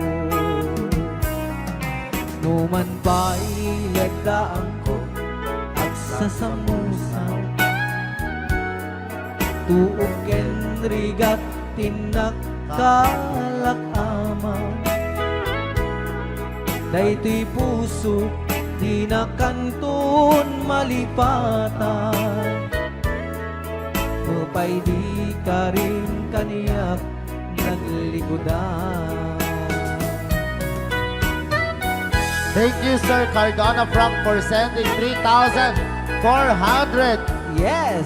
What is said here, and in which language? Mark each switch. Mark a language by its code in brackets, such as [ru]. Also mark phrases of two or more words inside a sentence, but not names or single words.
[ilo] Numan pa'y lagdaan ko at sasamusan, tuog ken rigat tinak kalakama. Daytoy puso di na kanton malipatan, mupay di ka rin kaniyak naglikodan. [en] Thank you, Sir Cardona Frank, for sending 3,400 Yes!